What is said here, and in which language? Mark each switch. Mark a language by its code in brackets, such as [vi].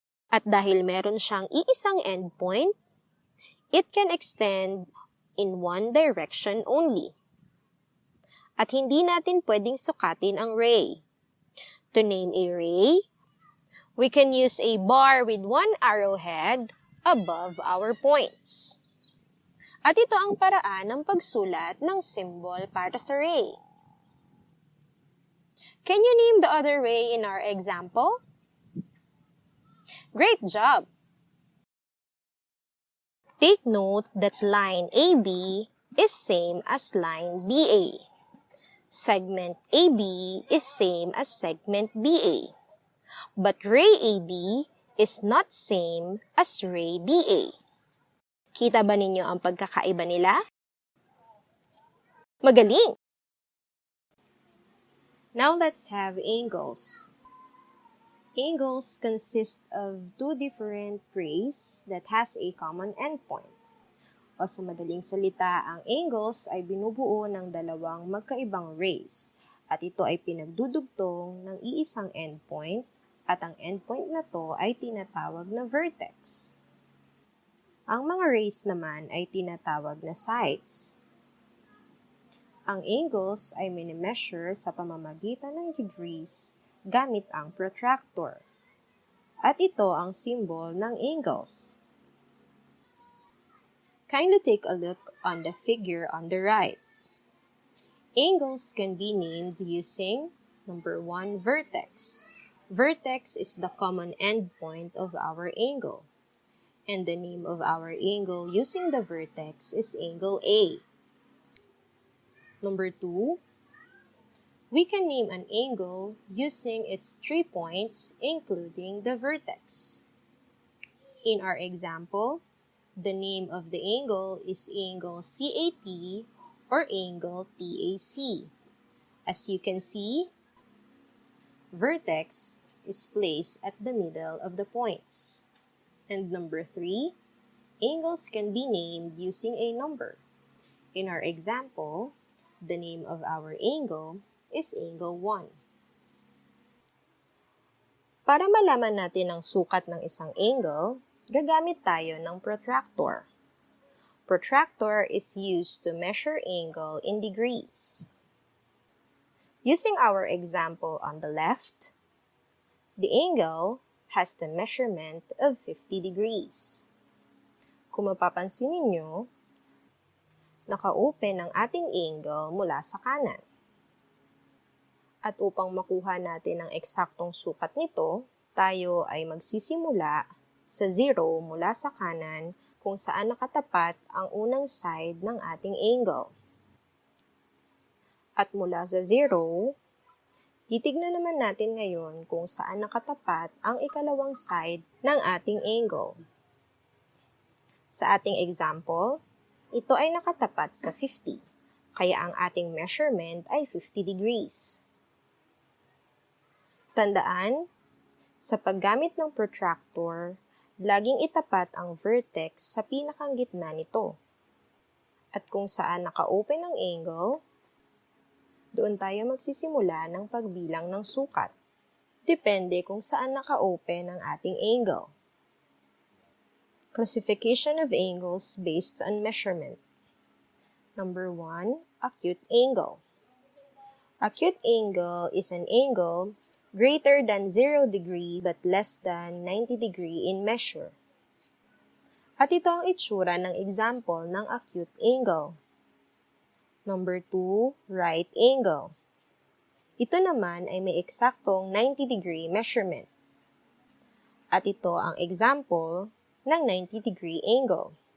[en] At dahil meron siyang iisang endpoint, it can extend in one direction only. [tl] At hindi natin pwedeng sukatin ang ray. [en] To name a ray, we can use a bar with one arrowhead above our points. [tl] At ito ang paraan ng pagsulat ng symbol para sa ray. [en] Can you name the other ray in our example? Great job! Take note that line AB is same as line BA. Segment AB is same as segment BA. But ray AB is not same as ray BA. [tl] Kita ba ninyo ang pagkakaiba nila? Magaling! [en] Now let's have angles. Angles consist of two different rays that has a common endpoint. [tl] O sa madaling salita, ang angles ay binubuo ng dalawang magkaibang rays. at ito ay pinagdudugtong ng iisang endpoint at ang endpoint na to ay tinatawag na vertex. Ang mga rays naman ay tinatawag na sides. Ang angles ay minimeasure sa pamamagitan ng degrees gamit ang protractor. At ito ang symbol ng angles. [en] Kindly take a look on the figure on the right. Angles can be named using number 1, vertex. Vertex is the common endpoint of our angle. And the name of our angle using the vertex is angle A. Number 2, we can name an angle using its 3 points including the vertex. In our example, the name of the angle is angle CAT or angle TAC. As you can see, vertex is placed at the middle of the points. And number 3, angles can be named using a number. In our example, the name of our angle is angle 1. [tl] Para malaman natin ang sukat ng isang angle, gagamit tayo ng protractor. [en] Protractor is used to measure angle in degrees. Using our example on the left, the angle has the measurement of 50 degrees. [tl] Kung mapapansin ninyo, naka-open ang ating angle mula sa kanan. At upang makuha natin ang eksaktong sukat nito, tayo ay magsisimula sa 0 mula sa kanan kung saan nakatapat ang unang side ng ating angle. At mula sa 0, titignan naman natin ngayon kung saan nakatapat ang ikalawang side ng ating angle. Sa ating example, ito ay nakatapat sa 50, kaya ang ating measurement ay 50 degrees. Tandaan, sa paggamit ng protractor, laging itapat ang vertex sa pinakang gitna nito. At kung saan naka-open ang angle, doon tayo magsisimula ng pagbilang ng sukat. Depende kung saan naka-open ang ating angle. [en] Classification of angles based on measurement. Number 1, acute angle. Acute angle is an angle greater than 0 degrees but less than 90 degree in measure. [tl] At ito ang itsura ng example ng acute angle. Number 2, right angle. Ito naman ay may eksaktong 90 degree measurement. At ito ang example ng 90 degree angle.